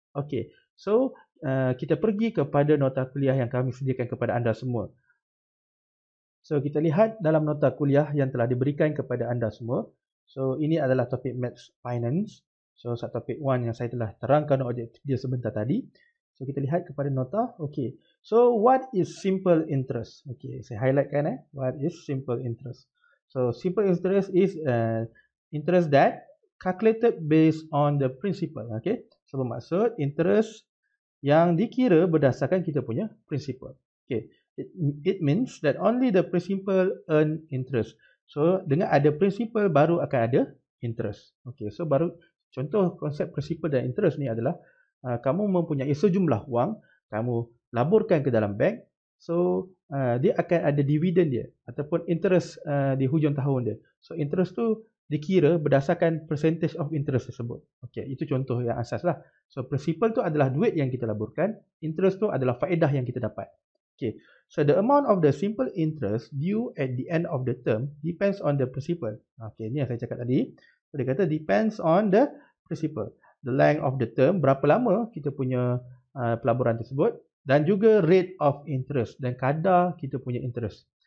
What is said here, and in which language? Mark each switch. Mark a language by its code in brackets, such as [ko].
[ms] Okay, so kita pergi kepada nota kuliah yang kami sediakan kepada anda semua. So, kita lihat dalam nota kuliah yang telah diberikan kepada anda semua. So, ini adalah topik Maths Finance. So, subtopik 1 yang saya telah terangkan objektif dia sebentar tadi. So, kita lihat kepada nota. Okay. [en] So, what is simple interest? Okay, [ms] saya highlightkan [en] what is simple interest. So, simple interest is interest that calculated based on the principal. Okay. [ms] So, bermaksud interest yang dikira berdasarkan kita punya principal. Okay. [en] It means that only the principal earn interest. [ms] So, dengan ada principal baru akan ada interest. Okay. So, baru contoh konsep principal dan interest ni adalah kamu mempunyai sejumlah wang, kamu laburkan ke dalam bank. So, dia akan ada dividen dia ataupun interest di hujung tahun dia. So, interest tu dikira berdasarkan [en] percentage of interest [ms] tersebut. Okey, itu contoh yang asas lah. So, principal tu adalah duit yang kita laburkan, interest tu adalah faedah yang kita dapat. [en] Okey, so the amount of the simple interest due at the end of the term depends on the principal. [ms] Okey, ni yang saya cakap tadi. So, dia kata [en] depends on the principal. The length of the term, [ms] berapa lama kita punya pelaburan tersebut, dan juga [en] rate of interest [ms] dan kadar kita punya interest.